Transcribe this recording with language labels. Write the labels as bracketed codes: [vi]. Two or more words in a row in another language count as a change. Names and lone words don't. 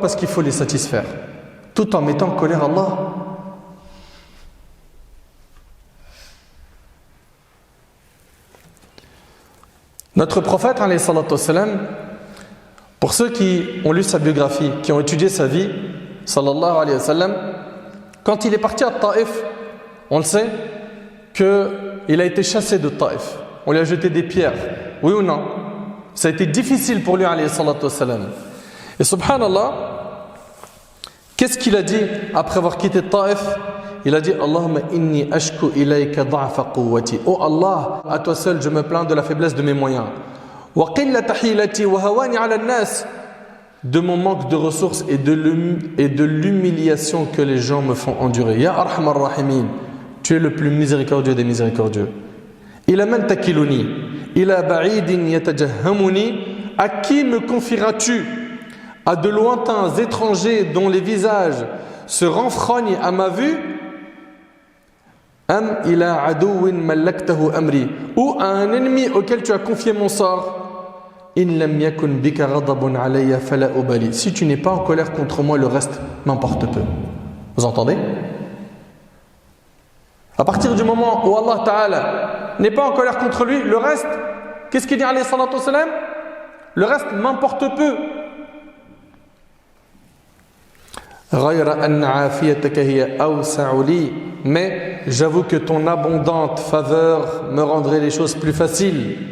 [fr] Parce qu'il faut les satisfaire, tout en mettant en colère Allah. Notre prophète, [ar] عليه الصلاة والسلام, [fr] pour ceux qui ont lu sa biographie, qui ont étudié sa vie, [ar] صلى الله عليه وسلم, [fr] quand il est parti à Taïf, on le sait, qu'il a été chassé de Taïf. On lui a jeté des pierres. Oui ou non? Ça a été difficile pour lui, [ar] عليه الصلاة والسلام. [fr] Et subhanallah, qu'est-ce qu'il a dit après avoir quitté Taïf? Il a dit: [ar] اللهم إني أشكو إليك ضعف قوتي. [fr] Oh Allah, à toi seul je me plains de la faiblesse de mes moyens. [ar] وقلة حيلتي وهواني على الناس. [fr] de mon manque de ressources et de l'humiliation que les gens me font endurer. [ar] يا أرحم الراحمين, [fr] tu es le plus miséricordieux des miséricordieux. [ar] إلى من تكلني، إلى بعيد يتجهمني, [fr] à qui me confieras-tu? À de lointains étrangers dont les visages se renfrognent à ma vue? [ar] أم إلى عدو ملكته أمري, [fr] ou à un ennemi auquel tu as confié mon sort? [ar] إن لم يكن بك غضب علي فلا أبالي. [fr] Si tu n'es pas en colère contre moi, le reste m'importe peu. Vous entendez? À partir du moment où Allah Ta'ala n'est pas en colère contre lui, le reste, qu'est-ce qu'il dit [ar] عليه الصلاة والسلام? [fr] Le reste m'importe peu. Mais j'avoue que ton abondante faveur me rendrait les choses plus faciles.